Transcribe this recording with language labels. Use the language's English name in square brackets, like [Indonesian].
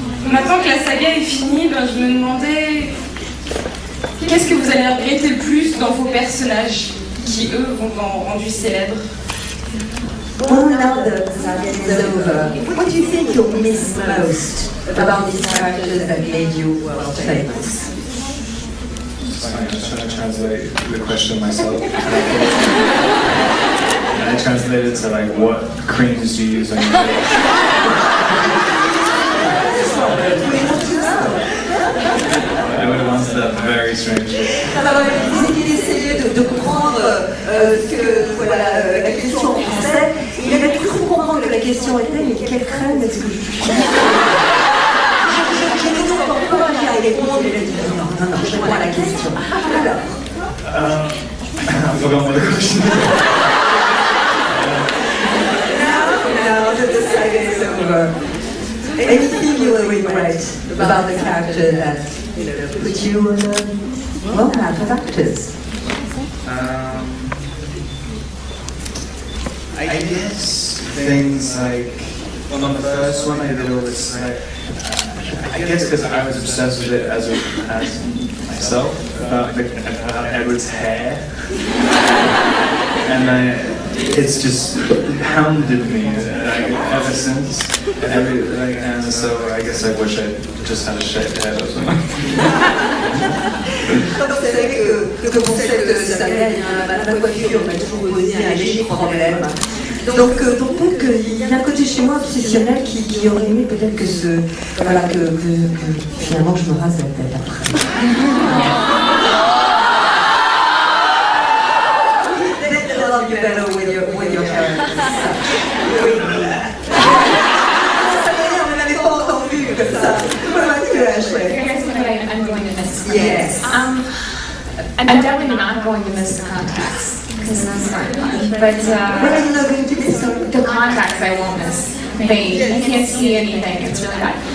[French] Maintenant que la saga est finie, je me demandais qu'est-ce que vous allez regretter le plus dans vos personnages qui, eux, vont rendu célèbres. [English] Well, now that the saga is over, what do you think you'll miss most about these characters that made you world famous? I was trying to translate the question myself. And I translated to like, what creams do you use on your face? I would have answered that very strangely. [French] Alors, il disait qu'il essayait de comprendre la question en français. Il avait cru comprendre que la question était, mais quelle crème est-ce que je suis? Je n'ai donc pas à y répondre, il a dit non, je réponds à la question. Alors, [English] I forgot what the question was. Now that the saga is over, anything you will regret about the character that put you on the wrong path of actors? I guess things like, well, on the first one I did all this, I guess because I was obsessed with it as myself, about Edward's hair. And it's just hounded me ever since. And so I guess I wish I just had a shaved head or something. [French] C'est vrai que pour cette saga, ma coiffure m'a toujours posé un léger problème. Donc il y a un côté chez moi obsessionnel qui aurait aimé peut-être que finalement je me rase la tête après. [English] They love you better with your hair. [French] On n'avait pas entendu comme ça. [English] Here's what I'm going to miss. Yes. I'm definitely not going to miss the contacts because that's not fun. But What are you not going to miss? the contacts I won't miss. I can't see anything. It's really bad.